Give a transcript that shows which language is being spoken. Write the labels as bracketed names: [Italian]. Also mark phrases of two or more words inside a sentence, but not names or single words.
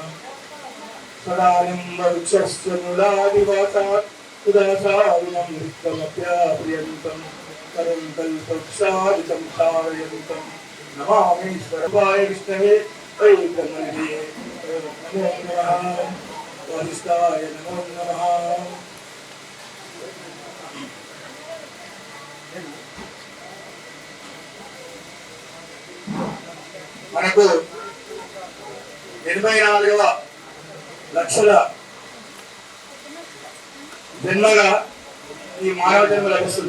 [Sanskrit] सदानिम्बवृक्षस्य मूलादिवासात् उदासाविनं वृत्तमप्याप्रियन्तं करं कल्पवृक्षादितं सारयन्तं नमामि सर्वाय विष्णवे वैकमल्ये नमो नमः। वसिष्ठाय नमो नमः। [Telugu] మనకు 84వ లక్షల జన్మగా ఈ మానవ జన్మ లభిస్తుంది.